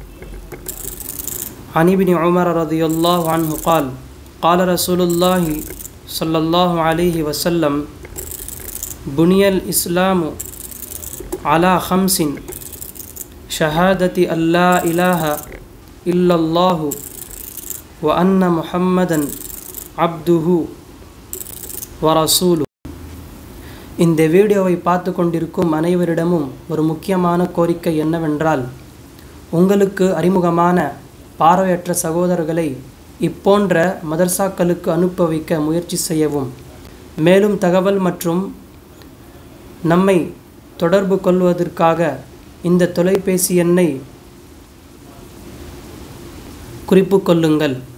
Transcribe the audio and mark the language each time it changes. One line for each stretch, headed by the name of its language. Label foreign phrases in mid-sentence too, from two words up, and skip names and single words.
Arabic: عن ابن عمر رضي الله عنه قال قال رسول الله صلى الله عليه وسلم بني الإسلام على 5: شهادة أن لا إله إلا الله وأن محمدا عبده ورسوله.
Tamil: இந்த வீடியோவை பார்த்து கொண்டிருக்கும் அனைவரிடமும் ஒரு முக்கியமான கோரிக்கை என்னவென்றால், உங்களுக்கு அறிமுகமான பார்வையற்ற சகோதரர்களை இப்போன்ற மதர்சாக்களுக்கு அனுப்ப வைக்க முயற்சி செய்யவும். மேலும் தகவல் மற்றும் நம்மை தொடர்பு கொள்வதற்காக இந்த தொலைபேசி எண்ணை குறிப்பு கொள்ளுங்கள்: